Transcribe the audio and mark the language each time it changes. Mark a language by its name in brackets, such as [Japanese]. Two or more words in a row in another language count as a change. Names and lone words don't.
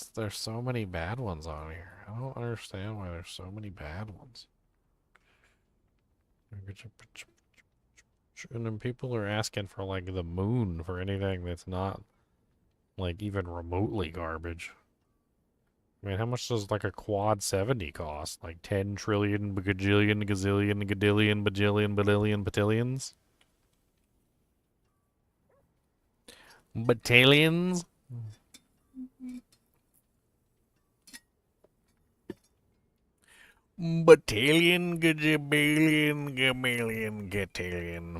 [English] There's so many bad ones on here. I don't understand why there's so many bad ones. And then people are asking for like the moon for anything that's not like even remotely garbage. I mean, how much does like a quad 70 cost? Like 10 trillion, bajillion, gazillion, gadillion, bajillion, badillion, batillions? Battalions? Battalion, gajabillion, gamalion, gatillion.